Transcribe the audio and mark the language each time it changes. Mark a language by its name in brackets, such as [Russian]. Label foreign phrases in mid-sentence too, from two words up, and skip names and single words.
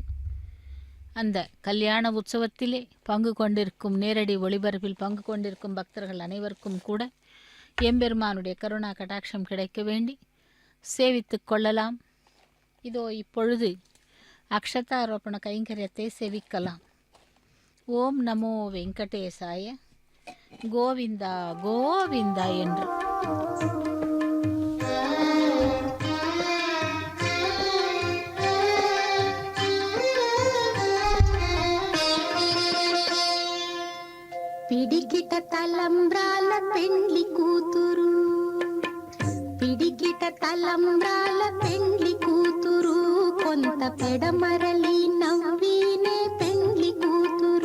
[Tamil] அந்த கல்யாண உற்சவத்திலே பங்கு கொண்டிருக்கும், நேரடி ஒளிபரப்பில் பங்கு கொண்டிருக்கும் பக்தர்கள் அனைவருக்கும் கூட எம்பெருமானுடைய கருணா கடாட்சம் கிடைக்க வேண்டி சேவித்து கொள்ளலாம். இதோ இப்பொழுது அக்ஷதாரோபண கைங்கரியத்தை சேவிக்கலாம். [Sanskrit] ॐ नमो वेङ्कटेशाय [Tamil] கோவிந்தா கோவிந்தா என்று. [Telugu] పిడికిట తలంబ్రాల పెండ్లి కూతురు, పిడికిట తలంబ్రాల పెండ్లి కూతురు, కొంత పెడమరలి నవ్వినే పెండ్లి కూతురు.